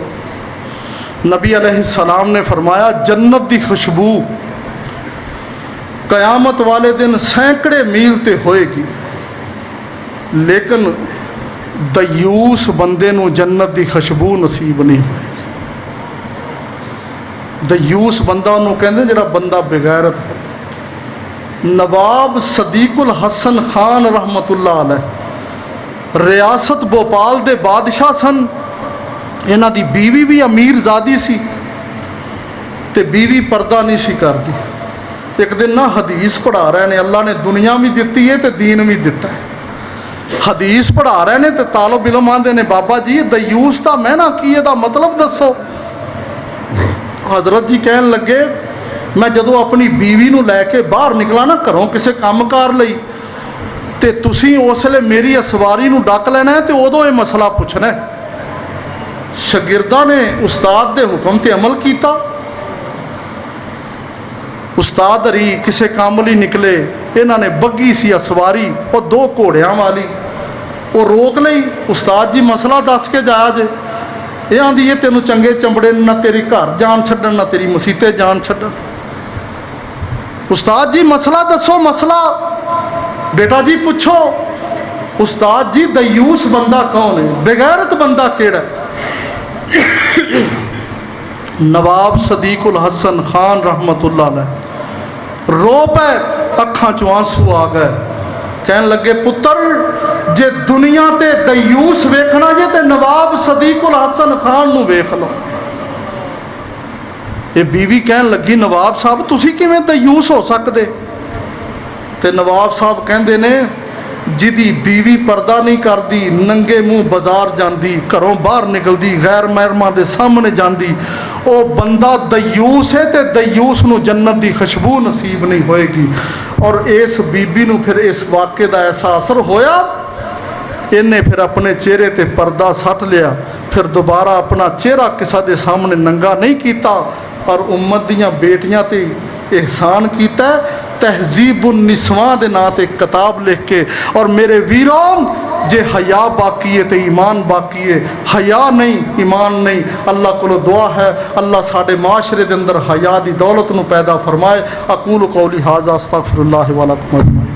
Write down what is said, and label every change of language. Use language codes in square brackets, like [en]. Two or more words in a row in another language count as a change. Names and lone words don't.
[pa] نبی علیہ السلام نے فرمایا جنت دی خوشبو قیامت والے دن سیکڑے میل تے ہووے گی، لیکن دیوث بندے نوں جنت دی خوشبو نصیب نہیں ہووے گی. دیوث بندا اونہوں کہندے جیہڑا بندا بے غیرت ہو. نواب صدیق الحسن خان [ar] رحمة الله عليه [pa] ریاست بھوپال دے بادشاہ سن. انہاں دی بیوی بھی امیر زادی سی تے بیوی پردہ نہیں سی کردی. ایک دن نا حدیث پڑھا رہے نے، اللہ نے دنیا بھی دتی ہے تو دین بھی دتا ہے. حدیث پڑھا رہے نے تو طالب علم آندے نے بابا جی دیوث دا معنی کی ہے، مطلب دسو. حضرت جی کہن لگے میں جدوں اپنی بیوی نوں لے کے باہر نکلا نا گھروں کسی کم کار لئی، تے تسیں اس ویلے میری اسواری نوں ڈک لینا ہے، تو اودوں یہ مسئلہ پچھنا ہے. شاگرداں نے استاد دے حکم تے عمل کیا. استاد ہوری کسی کم لئی نکلے، انہاں نے بگھی سی اسواری اور دو گھوڑیاں والی، او روک لئی. استاد جی مسئلہ دس کے جایا جے. ਇਹ ਆਂਦੀ ਇਹ ਤੈਨੂੰ ਚੰਗੇ ਚੰਬੜੇ ਨਾ ਤੇਰੀ ਘਰ ਜਾਨ ਛੱਡਣ ਨਾ ਤੇਰੀ ਮਸੀਤੇ ਜਾਨ ਛੱਡਣ। ਉਸਤਾਦ ਜੀ ਮਸਲਾ ਦੱਸੋ, ਮਸਲਾ। بیٹا جی پچھو. استاد جی دیوث بندا کون ہے، بے غیرت بندا کیہڑا? نواب صدیق الحسن خان [ar] رحمة الله عليه [pa] رو پے، اکھاں چوں آنسو آ گئے. کہن لگے پتر جے دنیا تے دیوث ویکھنا جے تے نواب صدیق الحسن خان نوں ویکھ لو. یہ بیوی کہن لگی نواب صاحب تسی کیویں دیوث ہو سکدے? تے نواب صاحب کہندے نے جدی بیوی پردہ نہیں کرتی، ننگے منہ بازار جاتی، گھروں باہر نکلتی، غیر محرماں کے سامنے جاتی، او بندا دیوث ہے تو دیوث نوں جنت کی خوشبو نصیب نہیں ہووے گی. اور اس بی بی نوں فیر اس واقعے کا ایسا اثر ہویا، انہیں فیر اپنے چہرے تے پردہ سٹ لیا، فیر دوبارہ اپنا چہرہ کسی کے سامنے ننگا نہیں کیا اور امت دیاں بیٹیاں تے احسان کیا. تہذیب النسواں دے ناں تے کتاب لکھ کے. اور میرے ویرو جے حیا باقی ہے تو ایمان باقی ہے، حیا نہیں ایمان نہیں. اللہ کو دعا ہے اللہ ساڈے معاشرے دے اندر حیا دی دولت نوں پیدا فرمائے. [ar] أقول قولي هذا أستغفر الله ولكم.